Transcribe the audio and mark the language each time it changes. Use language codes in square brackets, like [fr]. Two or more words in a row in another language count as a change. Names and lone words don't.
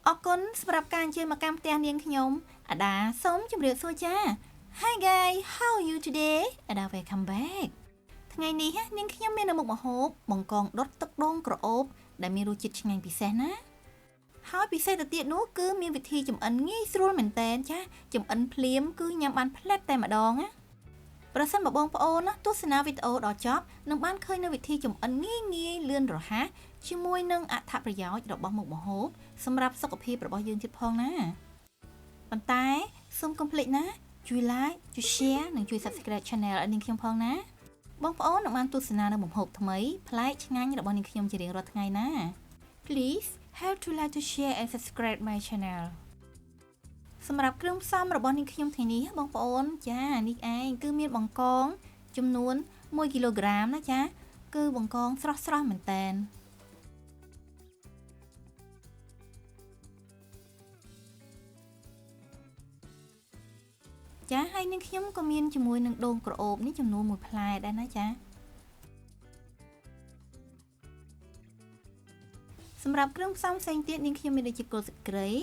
[km] គុណសម្រាប់ការអញ្ជើញមកកាន់ផ្ទះនាងខ្ញុំអាដាសូមជម្រាបសួរចា [en] Hi guys how are you today [km] អាដា [en] welcome back [km] ថ្ងៃនេះនាងខ្ញុំមាននៅមុខម្ហូបបង្កងដុតទឹកដូងក្រអូបដែលមានរសជាតិឆ្ងាញ់ពិ សេសណាហើយពិសេសទៅទៀតនោះគឺមានវិធីចម្អិនងាយស្រួលមែនតើចាចម្អិនភ្លាមគឺញ៉ាំបានផ្លែតតែម្ដងណាប្រសិនបើបងប្អូនណាទស្សនាវីដេអូដល់ ចប់នឹងបានឃើញនៅវិធីចម្អិនងាយលឿនរហ័សជាមួយនឹងអត្ថប្រយោជន៍របស់មុខម្ហូបសម្រាប់សុខភាពរបស់យើង ទៀតផងណាប៉ុន្តែសូមកុំភ្លេចណាជួយ like ជួយ share និងជួយ [en] subscribe channel [km] ឲ្យនាងខ្ញុំផងណាបងប្អូននឹងបានទស្សនានៅមុខម្ហូបថ្មីប្លែកឆ្ងាញ់របស់នាងខ្ញុំជារៀងរាល់ថ្ងៃណា [en] Please help to like to share and subscribe my channel [km] សម្រាប់គ្រឿងផ្សំរបស់នាងខ្ញុំថ្ងៃនេះបងប្អូនចានេះឯងគឺមានបង្កងចំនួន1គីឡូក្រាមណាចាគឺបង្កងស្រស់មែនតើ ចាហើយនាងខ្ញុំក៏មានជាមួយនឹងដូងក្រអូបនេះចំនួន1ផ្លែដែរណាចាសម្រាប់គ្រឿងផ្សំផ្សេងទៀតនាងខ្ញុំមានដូចជាគល់ស្លឹកគ្រៃ